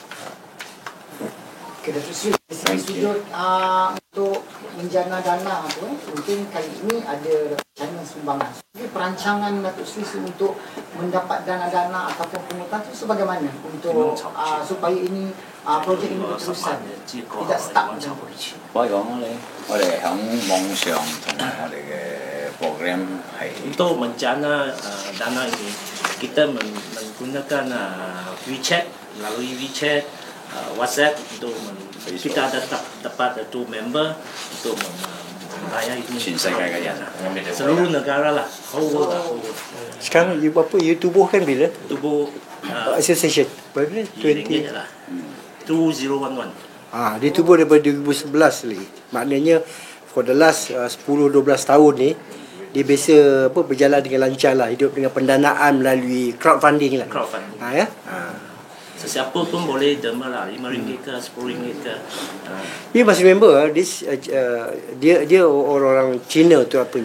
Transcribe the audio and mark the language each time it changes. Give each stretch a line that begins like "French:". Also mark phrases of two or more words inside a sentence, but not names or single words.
Malay: Okay, Datuk Seri, dari segi sudut untuk menjana dana tu, mungkin kali ini ada China sumbangan. Jadi perancangan Datuk Seri untuk mendapat dana-dana ataupun pengutan tu sebagaimana untuk supaya ini projek ini berterusan, tidak stuck macam tu.
Cantonese: 我講咧，我哋喺網上同埋我哋嘅 program 係
Malay: Untuk menjana dana ini, kita menggunakan WeChat, melalui WeChat, WhatsApp untuk kita ada dapat itu member untuk membayar itu seluruh negara lah, whole lah. Sekarang you tubuhkan bila? Tubuh Association berapa? 20 lah, 2011. Dia tubuh daripada 2011 lagi. Maknanya
English: for the last
Malay: 10-12 tahun ni dia biasa berjalan dengan lancar lah, hidup dengan pendanaan melalui crowdfunding lah. Crowdfunding. Ya. Sesiapa pun boleh derma lah, RM5 ke RM10 ke. Dia masih
English: member this
Malay: dia orang Cina tu apanya.